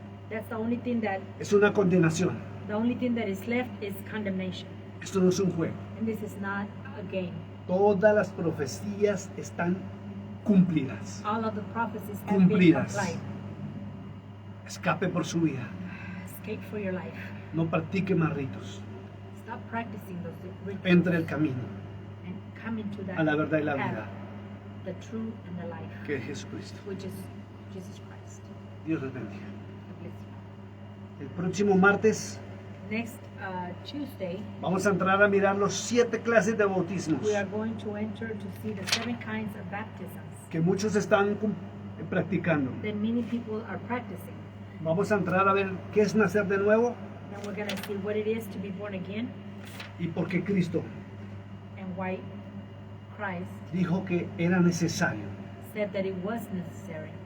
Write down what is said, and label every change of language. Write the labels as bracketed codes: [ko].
[en] That's the only thing that [es] es una condenación. [en] is left is condemnation. [es] Esto no es un juego. [en] And this is not a game. [es] Todas las profecías están cumplidas. [en] All of the prophecies have been [es] Cumplidas. [en] applied. [es] Escape por su vida. [en] Escape for your life. [es] No practique más ritos. [en] Stop practicing those rituals [es] Entre el camino [en] and come into that [es] a la verdad y la [en] path, [es] vida, [en] the truth and the life, [es] que es Jesucristo. [en] which is Jesus Christ. [es] Dios les bendiga. [en] God bless you. [es] El próximo martes [en] Next Tuesday, [es] vamos a entrar a mirar los 7 clases de bautismos [en] we are going to enter to see the 7 kinds of baptisms [es] que muchos están practicando. [en] that many people are practicing. [es] Vamos a entrar a ver qué es nacer de nuevo [en] And we're going to see what it is to be born again [es] y por qué Cristo [en] and why Christ [es] dijo que era necesario [en] said that it was necessary